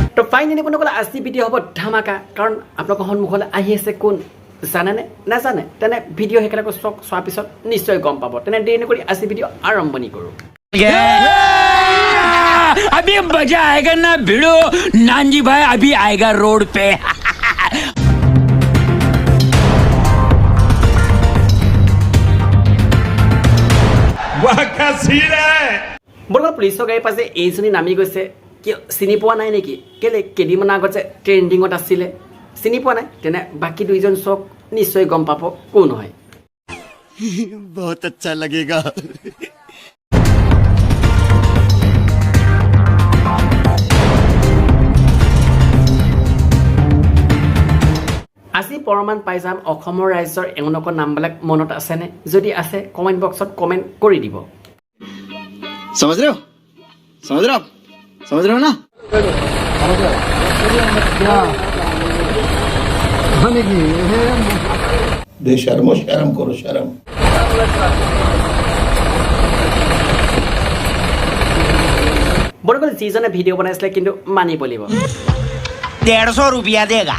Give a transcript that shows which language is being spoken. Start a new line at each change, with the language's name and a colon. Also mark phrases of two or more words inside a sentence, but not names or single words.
Assamese: ফাইনেলি বন্ধুসকল আজি ভিডিঅ' হ'ব ধামাকা কাৰণ আপোনালোকৰ সন্মুখলৈ আহি আছে কোন জানেনে নাজানে তেনে ভিডিঅ' সেইকাৰণে চোৱাৰ পিছত নিশ্চয় গম পাব তেনে দেৰি নকৰি আজি ভিডিঅ' আৰম্ভণি কৰোঁ
Hindi: अभी मजा आएगा ना भिड़ो नानजी भाई अभी आएगा रोड पे
Assamese: বৰ্তমান পুলিচৰ গাড়ীৰ পাছে এইজনী নামি গৈছে কিয় চিনি পোৱা নাই নেকি কেলে কেইদিনমান আগত যে ট্ৰেণ্ডিঙত আছিলে চিনি পোৱা নাই তেনে বাকী দুইজন চক নিশ্চয় গম পাব কোন হয়
Hindi: बहुत अच्छा लगेगा
Assamese: আজি প্ৰমাণ পাই যাম অসমৰ ৰাজ্যৰ এওঁলোকৰ নামবিলাক মনত আছেনে যদি আছে কমেণ্ট বক্সত কমেণ্ট কৰি দিব
Hindi: समझ रहे हो समझ रहे हो ना शर्म करो शर्म
Assamese: বৰ্তমান যিজনে ভিডিঅ' বনাইছিলে কিন্তু মানিব লাগিব
Hindi: 150 रुपया देगा